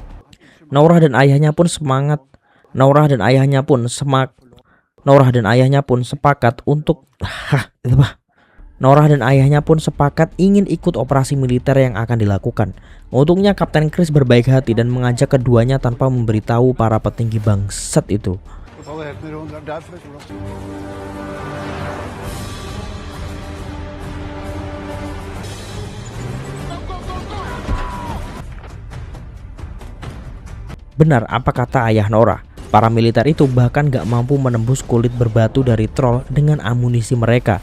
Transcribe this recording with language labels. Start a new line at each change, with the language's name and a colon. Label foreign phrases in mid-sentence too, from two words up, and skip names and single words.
Indonesian: Norah dan ayahnya pun sepakat ingin ikut operasi militer yang akan dilakukan. Untungnya Kapten Chris berbaik hati dan mengajak keduanya tanpa memberitahu para petinggi bangsat itu.
Norwegian: Ta det helt med ro. Det er derfor jeg tror det.
Indonesian: Benar apa kata ayah Norah. Para militer itu bahkan gak mampu menembus kulit berbatu dari troll dengan amunisi mereka.